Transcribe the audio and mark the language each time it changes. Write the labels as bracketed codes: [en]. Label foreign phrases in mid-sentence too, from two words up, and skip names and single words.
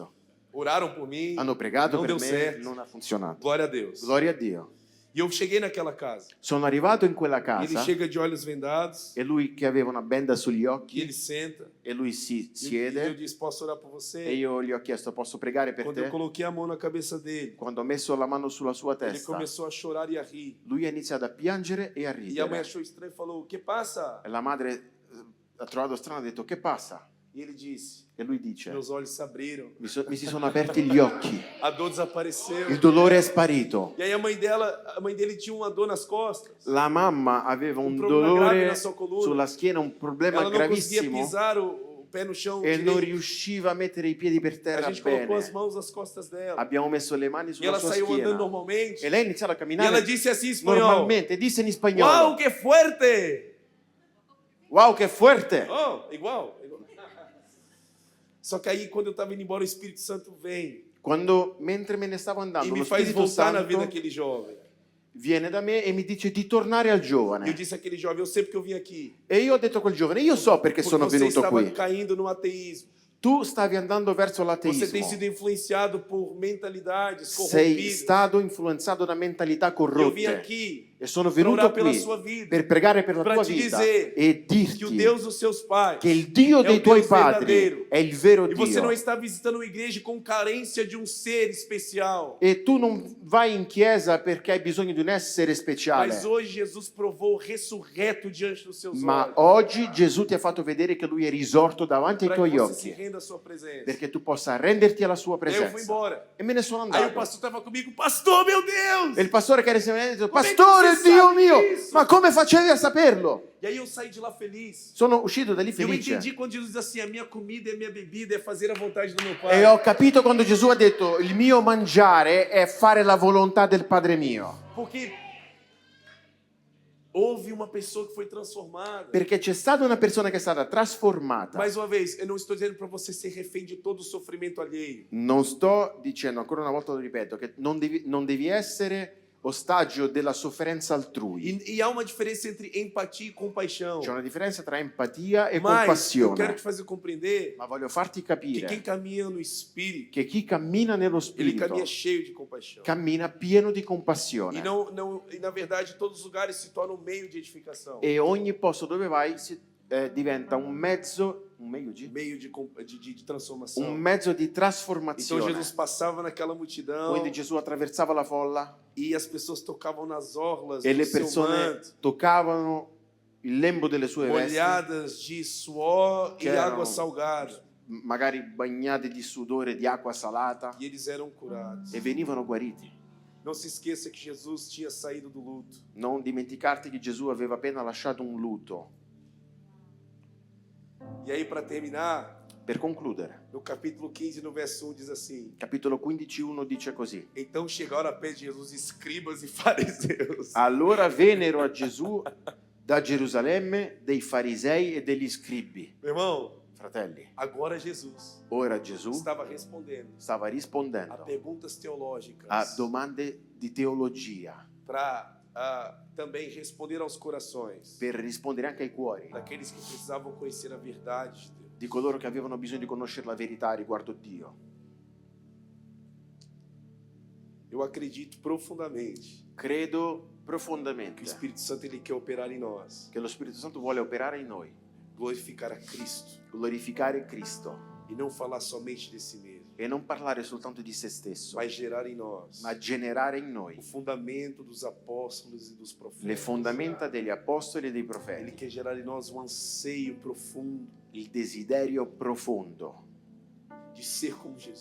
[pt] Oraram por mim, [it] Hanno pregato non per [pt] deu [it] me, [pt] certo. [it] non ha funzionato. [pt] Glória a Deus. [it] Gloria a Dio. [pt] E eu cheguei naquela casa. [it] Sono arrivato in quella [pt] Ele [it] casa [pt] chega de olhos vendados. [it] e lui che aveva una benda sugli [pt] E [it] occhi [pt] ele senta. [it] e lui si [pt] E eu [it] siede [pt] disse, posso orar por você? [it] e io gli ho chiesto posso pregare per [pt] Quando eu [it] te? [pt] coloquei a mão na cabeça dele, [it] Quando ho messo la mano sulla sua [pt] ele [it] testa, [pt] começou a chorar e a rir. [it] lui ha iniziato a piangere e a [pt] E a mãe [it] ridere. [pt] achou estranho e falou, o que passa? [it] E la madre ha trovato strano e ha detto che passa? [pt] E ele disse, [it] E lui dice [pt] meus olhos se abriram, [it] mi si sono aperti gli occhi, [pt] a dor desapareceu. [it] il dolore è sparito. [pt] E aí a mãe dele tinha uma dor nas costas. [it] La mamma aveva un problema grave dolore nella sua colonna. sulla schiena, un problema [pt] Ela não conseguia [it] gravissimo [pt] pisar o pé no chão [it] e non [pt] direito. [it] riusciva a mettere i piedi per [pt] A [it] terra [pt] gente colocou as [it] bene. [pt] mãos nas costas dela. [it] Abbiamo messo le mani [pt] E [it] sulla [pt] ela [it] sua [pt] saiu andando [it] schiena [pt] normalmente. [it] e lei ha iniziato a [pt] E ela [it] camminare [pt] disse assim em espanhol, [it] normalmente. Disse in [pt] uau, [it] spagnolo: [es] que fuerte! [it] wow, che fuerte! [pt] Oh, igual. Só que aí, quando eu estava indo embora, o Espírito Santo vem [it] Mentre me ne stavo [pt] e [it] andando, [pt] me [it] lo [pt] faz [it] Spirito [pt] voltar na vida [it] Santo [pt] daquele jovem. [it] viene da me e mi dice di tornare al [pt] E eu [it] giovane. [pt] disse àquele jovem, eu sei porque eu vim aqui. [it] E io ho detto a quel giovane: io so perché [pt] Porque [it] sono [pt] você [it] venuto [pt] estava [it] qui. [pt] caindo no ateísmo. [it] Tu stavi andando verso [pt] Você tem [it] l'ateismo. [pt] sido influenciado por mentalidades [it] Sei [pt] corrompidas. [it] stato influenzato da mentalità [pt] Eu vim [it] corrotte. [pt] aqui [it] E sono [pt] para [it] venuto [pt] orar pela [it] qui [pt] sua vida, [it] per pregare per la [pt] para [it] tua [pt] te [it] vita [pt] dizer [it] e [pt] que o [it] dirti [pt] Deus dos seus pais [it] che il Dio [pt] é [it] dei [pt] o [it] tuoi [pt] Deus [it] padri [pt] verdadeiro. [it] è il vero [pt] E você [it] Dio. [pt] não está visitando uma igreja com carência de um ser especial. [it] E tu non vai in chiesa perché hai bisogno di un essere speciale. [pt] Mas hoje Jesus provou o ressurreto diante dos seus [it] Ma [pt] olhos. [it] oggi Gesù ti ha fatto vedere che lui è risorto davanti ai [pt] Para que [it] tuoi [pt] você se [it] occhi, [pt] renda à sua presença. [it] perché tu possa renderti alla sua [pt] E aí eu fui [it] presenza. [pt] embora. [it] E me ne sono [pt] Aí o [it] andato. [pt] pastor estava comigo, pastor, meu Deus! [it] E il pastore che era insieme a me ha detto: [pt] Come che [it] Pastore, [pt] você [it] Dio [pt] sabe [it] mio, [pt] disso? [it] ma come facevi a saperlo? [pt] E aí eu saí de lá feliz. [it] Sono uscito da lì [pt] E eu [it] felice. [pt] entendi quando Jesus diz assim, a minha comida e a minha bebida é fazer a vontade do meu Pai. [it] E ho capito quando Gesù ha detto: il mio mangiare è fare la volontà del Padre mio. [pt] Porque houve uma pessoa que foi transformada. [it] Perché c'è stata una persona che è stata trasformata. [pt] Mais uma vez, eu não estou dizendo para você ser refém de todo o sofrimento alheio. [it] Non sto dicendo, ancora una volta lo ripeto, che non devi essere ostaggio della sofferenza altrui. [pt] E há uma diferença entre empatia e compaixão. [it] C'è una differenza tra empatia e [pt] Mas eu quero [it] compassione. [pt] te fazer compreender [it] Ma voglio farti [pt] que [it] capire [pt] quem caminha no Espírito, [it] che chi cammina nello [pt] ele [it] Spirito [pt] caminha cheio de compaixão. [it] cammina pieno di [pt] E, [it] compassione. [pt] e na verdade, todos os lugares se tornam meio de edificação. [it] E ogni posto dove vai diventa un mezzo [pt] Meio de transformação. [it] un mezzo di [pt] Então [it] trasformazione. [pt] Jesus passava naquela multidão [it] Quindi Gesù attraversava la folla [pt] e as pessoas tocavam nas orlas [it] e [pt] do [it] le [pt] seu [it] persone [pt] manto, [it] toccavano il lembo delle sue vesti, [pt] molhadas de suor Que e eram- água salgada. [it] magari bagnate di sudore, di acqua salata, [pt] E eles eram curados. [it] e venivano guariti. [pt] Não se esqueça que Jesus tinha saído do luto. [it] Non dimenticarti che Gesù aveva appena lasciato un lutto. [pt] E aí, para terminar, [it] Per concludere, [pt] no capítulo 15, no verso 1, diz assim: [it] capitolo 15:1 dice così: [pt] Então chegaram a pé de Jesus escribas e fariseus. [it] allora vennero a Gesù da Gerusalemme dei farisei e degli scribi. [pt] Meu irmão, [it] Fratelli, [pt] agora Jesus [it] ora Gesù [pt] estava respondendo [it] stava [pt] a [it] rispondendo [pt] perguntas teológicas [it] a domande di teologia [pt] para também responder aos corações [it] per rispondere anche ai cuori [pt] daqueles que precisavam conhecer a verdade de Deus. [it] di coloro che avevano bisogno di conoscere la verità riguardo Dio. [pt] Eu acredito profundamente [it] Credo [pt] que o [it] profondamente [pt] Espírito Santo ele quer operar em nós, [it] che lo Spirito Santo vuole operare in noi, [pt] glorificar a Cristo [it] glorificare Cristo [pt] e não falar somente de si mesmo, [it] e non parlare soltanto di se stesso, [pt] mas gerar em nós [it] ma generare in noi [pt] o fundamento dos apóstolos e dos [it] le [pt] profetas. [it] fondamenta degli apostoli e dei [pt] Ele [it] profeti, [pt] quer gerar em nós um anseio profundo [it] il desiderio profondo [pt] de ser como Jesus.